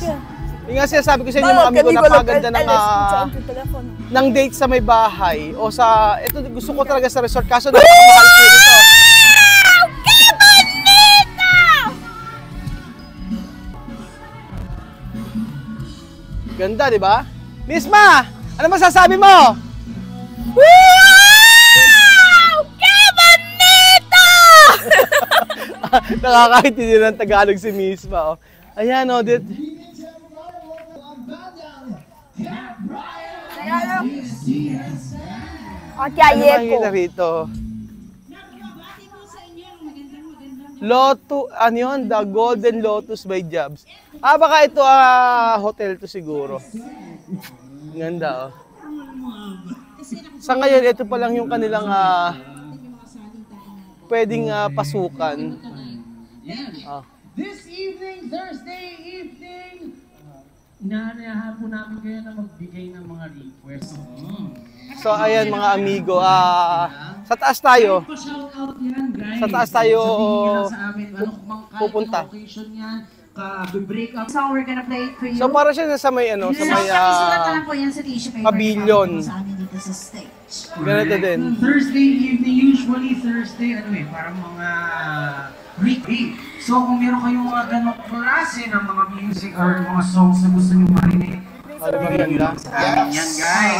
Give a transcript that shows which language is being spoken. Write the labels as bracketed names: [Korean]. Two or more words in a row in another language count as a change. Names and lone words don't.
[Filipino] Yung nga sinasabi ko sa inyo mga amigo, napakaganda ng dates sa may bahay o sa, ito gusto ko talaga sa resort kaso napakamahal po ito. Ganda, di ba? Misma, ano masasabi mo? [Spanish] Wow! ¡Qué bonito! [Filipino] Nakakaintindi ng Tagalog si Misma. Oh. Ayan, dit. Okay, Ano makikita rito? Ano yun? [English] The Golden Lotus by Jobs. [Filipino] Baka ito hotel to siguro. Ganda, oh. Sa ngayon, ito pa lang yung kanilang pwedeng pasukan. [English] This evening, Thursday evening, [Filipino] inaanayahan po namin kayo na magbigay ng mga request. So, ayan mga amigo, sa taas tayo. Pa-shoutout yan, guys. Sa taas tayo Sabihin nyo lang sa amin, pupunta. kahit location yan, [English] break up. So we're gonna play it for you. So, [Filipino] para siya sa may, sa may Pakisulat na lang po yan sa [English] tissue paper. [Filipino] pavilion. Sa amin dito sa stage. Ganito din. [English] Thursday evening, usually Thursday, parang mga weekday. [Filipino] So kung meron kayong mga ganong klase ng mga [English] music or [Filipino] mga songs na gusto nyo marinig, bigyan nyo lang sa amin yan, guys.